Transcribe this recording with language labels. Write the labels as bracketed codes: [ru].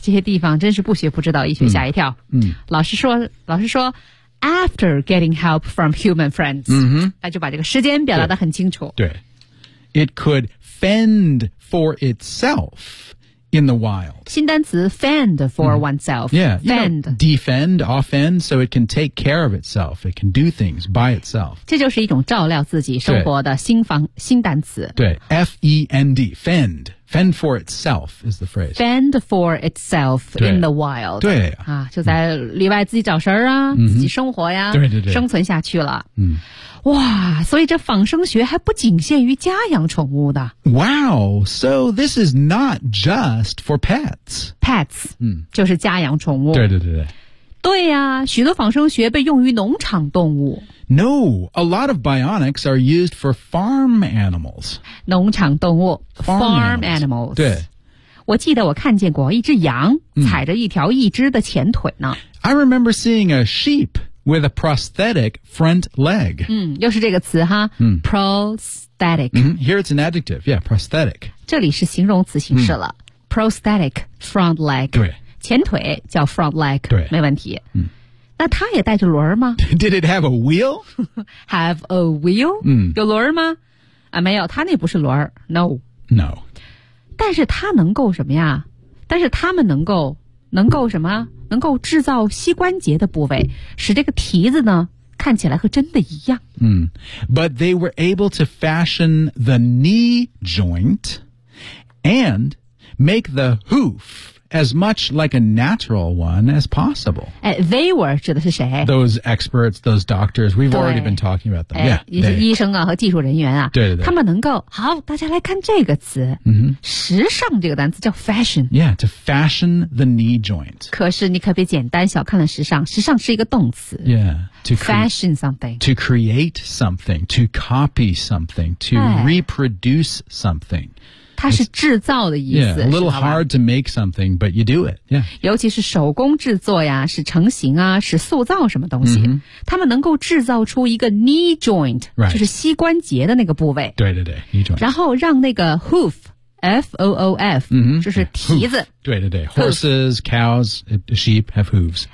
[zh] 这些地方真是不学不知道一学吓一跳 老师说 [en] After getting help from human friends,、 [zh] 那就把这个时间表达得很清楚。对, 对 [en] ，It could fend for itself in the wild. [zh] 新单词 [en] fend for oneself. Yeah, fend, you know, defend, offend, so it can take care of itself. It can do things by itself. [zh] 这就是一种照料自己生活的新单词。对 [en] ，fend, fend. Fend for itself is the phrase. Fend for itself in the wild. [zh] 对啊，就在里外自己找食儿啊，自己生活呀，对对对，生存下去了。嗯，哇，所以这仿生学还不仅限于家养宠物的。 [en] Wow, so this is not just for pets. [zh] Pets, 就是家养宠物。对对对对。对呀、许多仿生学被用于农场动物。 [en] No, a lot of bionics are used for farm animals. [zh] 农场动物 [en] farm animals. [zh] 对。我记得我看见过一只羊踩着一条一只的前腿呢。 [en] I remember seeing a sheep with a prosthetic front leg. [zh] 又是这个词哈。Prosthetic. [en] Here it's an adjective. Yeah, prosthetic. [zh] 这里是形容词形式了。 [en] Prosthetic front leg. [zh] 对。前腿叫 front leg, 对，没问题。那它也带着轮吗？ [en] Did it have a wheel? Have a wheel? [zh] 有轮吗？啊，没有，它那不是轮。No. [en] No. [zh] 但是它能够什么呀？但是它们能够什么？能够制造膝关节的部位，使这个蹄子呢，看起来和真的一样。 [en] But they were able to fashion the knee joint and make the hoof. As much like a natural one as possible. They were, 指的是谁？ Those experts, those doctors, we've already been talking about them. Yeah, [zh] 医生啊和技术人员啊。对对对。他们能够，好，大家来看这个词。时尚这个单词叫 fashion. [en] Yeah, to fashion the knee joint. [zh] 可是你可别简单小看了时尚，时尚是一个动词。 [en] Yeah, to fashion something. To create something, to copy something, to reproduce something. [zh] 它是制造的意思 [en] yeah, a little hard to make something, but you do it.、Yeah. [zh] 尤其是手工制作呀是成型啊是塑造什么东西。他们能够制造出一个 knee joint,、 [en] right. [zh] 就是膝关节的那个部位。对对对 ,knee joint. 然后让那个 hoof, F-O-O-F,、就是蹄子。 [en] Hoof, [zh] 对对对 [en] ,horses, cows, sheep have hooves.